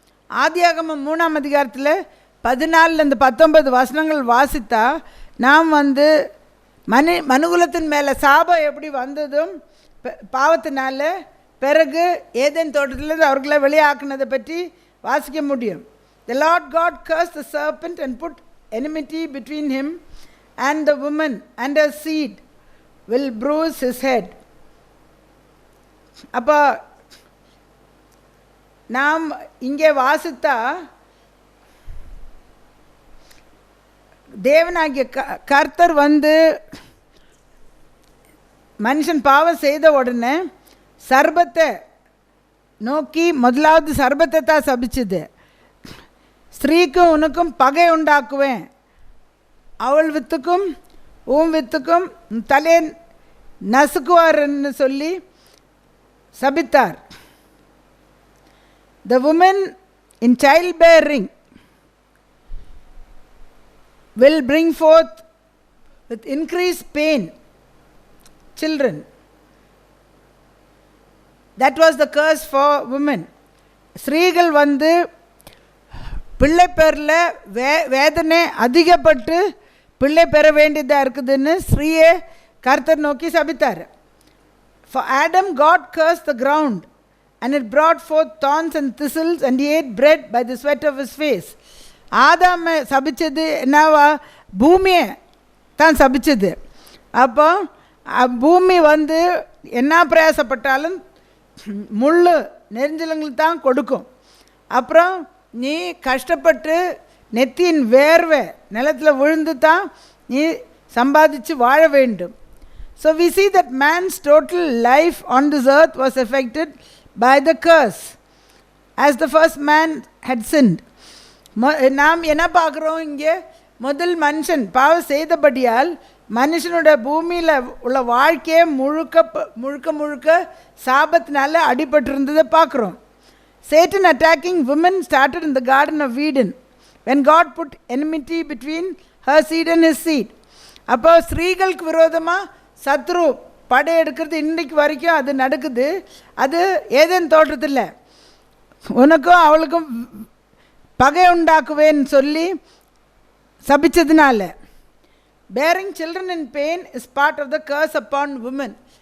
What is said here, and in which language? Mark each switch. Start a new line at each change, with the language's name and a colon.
Tamil: ஆதியாகமம் 3ஆம் அதிகாரத்தில் 14-19 வசனங்கள் வாசித்தா நாம் வந்து மனுகுலத்தின் மேலே சாபம் எப்படி வந்ததும் பாவத்தினால பிறகு ஏதேன் தோட்டத்திலிருந்து அவர்களை வெளியாக்குனதை பற்றி வாசிக்க முடியும்.
English: The Lord God cursed the serpent and put enmity between him and the woman, and her seed will bruise his head.
Tamil: அப்போ நாம் இங்கே வாசித்தா தேவனாகிய கர்த்தர் வந்து மனுஷன் பாவம் செய்த உடனே சர்பத்தை நோக்கி முதலாவது சர்பத்தை தான் சபிச்சுது. ஸ்திரீக்கும் உனக்கும் பகை உண்டாக்குவேன், அவள் வித்துக்கும் வித்துக்கும் தலை நசுக்குவார்ன்னு சொல்லி சபித்தார்.
English: The woman in childbearing will bring forth with increased pain children. That was the curse for women.
Tamil: ஸ்திரீகள் வந்து பிள்ளை பேரில் வேதனை அதிகப்பட்டு பிள்ளை பெற வேண்டியதாக இருக்குதுன்னு ஸ்ரீயை கர்த்தர் நோக்கி சபித்தார்.
English: For Adam God cursed the ground and it brought forth thorns and thistles and he ate bread by the sweat of his face.
Tamil: ஆதாமை சபிச்சது என்னவா? பூமியை தான் சபிச்சது. அப்போ பூமி வந்து என்ன பிரயாசப்பட்டாலும் முள் நெரிஞ்சலங்கள் தான் கொடுக்கும். அப்புறம் நீ கஷ்டப்பட்டு நெத்தியின் வேர்வை நிலத்தில் விழுந்து தான் நீ சம்பாதிச்சு வாழ வேண்டும்.
English: So we see that man's total life on this earth was affected by the curse as the first man had sinned.
Tamil: நாம் என்ன பார்க்குறோம் இங்கே? முதல் மனுஷன் பாவம் செய்தபடியால் மனுஷனோட பூமியில் உள்ள வாழ்க்கையை முழுக்க சாபத்தினால அடிபட்டிருந்ததை பார்க்குறோம்.
English: Satan attacking women started in the Garden of Eden when God put enmity between her seed and his seed.
Tamil: அப்போ ஸ்திரீகளுக்கு விரோதமாக சத்ரு படையெடுக்கிறது இன்றைக்கு வரைக்கும் அது நடக்குது. அது ஏதேன் தோற்றத்தில் உனக்கும் அவளுக்கும் பகை உண்டாக்குவேன்னு சொல்லி சபிச்சதுனால.
English: Bearing children in pain is part of the curse upon woman.